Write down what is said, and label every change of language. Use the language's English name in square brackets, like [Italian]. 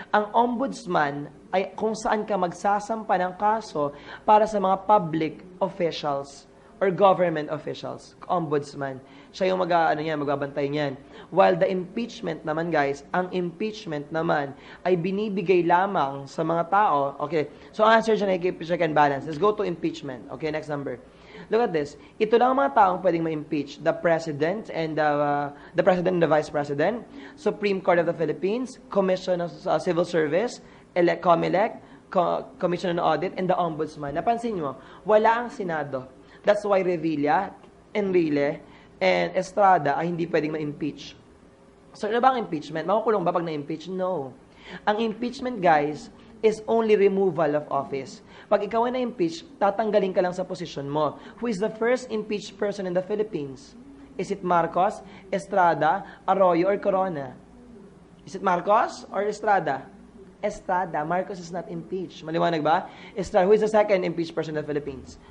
[Filipino] Ang ombudsman ay kung saan ka magsasampa ng kaso para sa mga public officials or government officials. Ombudsman. Siya yung magbabantay niyan. While the impeachment naman, guys, ang impeachment naman ay binibigay lamang sa mga tao. [English] Okay, [Filipino] so ang answer dyan ay [English] check and balance. Let's go to impeachment. Okay, next number. Look at this. [Filipino] Ito lang ang mga taong pwedeng ma-impeach. [English] The President and the Vice President, Supreme Court of the Philippines, Commission of Civil Service, COMELEC, Commission on Audit, and the Ombudsman. [Filipino] Napansin nyo, wala ang Senado. That's why Revilla, Enrile, and Estrada ay hindi pwedeng ma-impeach. So, ano ba ang impeachment? Makukulong ba pag na-impeach? No. [English] Ang impeachment, guys, is only removal of office. [Filipino] Pag ikaw ay na-impeach, tatanggalin ka lang sa posisyon mo. [English] Who is the first impeached person in the Philippines? Is it Marcos, Estrada, Arroyo, or Corona? Is it Marcos or Estrada? Estrada. Marcos is not impeached. Maliwanag ba? Estrada. Who is the second impeached person in the Philippines?